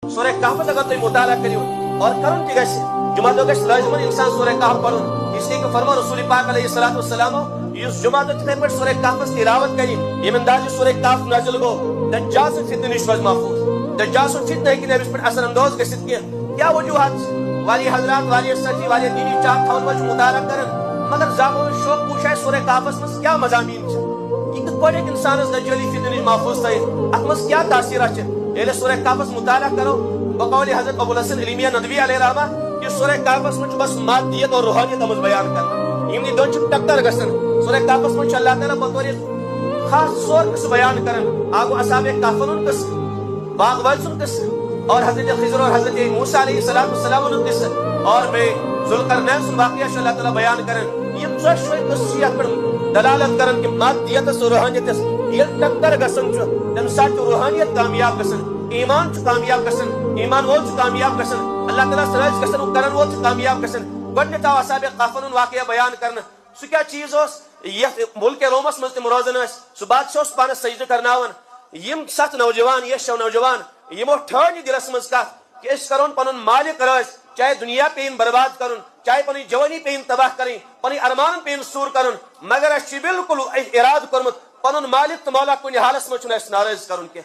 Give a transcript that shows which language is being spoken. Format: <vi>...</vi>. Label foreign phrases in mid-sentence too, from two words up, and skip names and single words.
<ks>سورہ کہف</ks> <ur>اگر تم مطالعہ کرو اور</ur> <ks>کرن تہ گژھِ جمعہ دۄہ گژھِ لازمن انسان سورہ کہف پڑھن</ks> <ur>اس لیے کہ</ur> <ks>فرما رسول پاک</ks> <ar>علیہ الصلوۃ والسلام</ar> <ks>اس جمعہ دۄہ تتھے پٲٹھۍ سورہ کہفس تلاوت کرِ ییٚمہِ اندازِ سورہ کہف نازل گوٚو دجال سٕنٛدِ فتنہٕ نش روزِ محفوظ دجال سُنٛد فتنہٕ ہیٚکہِ نہٕ أمِس پٮ۪ٹھ اثر اندوز گٔژھِتھ کینٛہہ کیا وجوہات چھِ واریاہ حضرات واریاہ سچی واریاہ دینی چاک تھاون وٲلۍ چھِ مطالعہ کران مگر زامو شوق پوچھ آسہِ سورہ کہفس منٛز کیا مضامین چھِ یہ کتھ پٲٹھۍ ہیٚکہِ انسانس دجالی فتنہٕ نش محفوظ تھٲیِتھ اتھ منٛز کیا تاثیرات چھِ ییٚلہِ أسۍ سورہ کہفس مطالعہ کرو بقول حضرت ابو الحسن علمیہ ندوی</ks> <ar>علیہ رحمہ</ar> <ks>کہ سورہ کہفس منٛز چھُ بس مادیت اور روحانیت منٛز بیان کرنا یِمنٕے دۄن چھِ ٹکر گژھان سورہ کہفس منٛز چھُ اللہ تعالیٰ بطور خاص ژور قصہٕ بیان کران اکھ گوٚو اصحابِ کہفن ہُنٛد قصہٕ باغ وٲلۍ سُنٛد قصہٕ اور حضرت خضر اور حضرت موسیٰ</ks> <ar>علیہ السلام</ar> <ks>ہُنٛد قصہٕ اور بیٚیہِ ذوالقرنین سُنٛد واقعہ چھُ اللہ تعالیٰ بیان کران یِم ژۄشوَے قصہٕ چھِ یتھ پٮ۪ٹھ دلالت کران کہ مادیتس اور روحانیتس ییٚلہِ ٹکر گژھان چھُ تمہِ ساتہٕ چھُ روحانیت کامیاب گژھان ایمان چھُ کامیاب گژھان ایمان وول چھُ کامیاب گژھان اللہ تعالیٰ سۭتۍ گژھان وہ کرن وول چھُ کامیاب گژھان گۄڈٕنیتھ آو اصحابِ کہفن ہُنٛد واقعہ بیان کرنہٕ سُہ کیاہ چیٖز اوس یتھ ملکِ رومس منٛز تِم روزان ٲسۍ سُہ بادشاہ اوس پانس سجدٕ کرناوان یِم 7 نوجوان یا 6 نوجوان یِمو ٹھٲر یہِ دلس منٛز کتھ کہ أسۍ کرون پنُن مالک رٲضۍ چاہے دنیا پیٚیِن برباد کرُن چاہے پنٕنۍ جوانی پیٚیِن تباہ کرٕنۍ پنٕنۍ ارمانن پیٚیِن سوٗر کرُن مگر اسہِ چھُ بالکل ارادٕ کوٚرمُت پنُن مالک تہٕ مولا کُنہِ حالس منٛز چھُنہٕ اسہِ ناراض کرُن کینٛہہ</ks>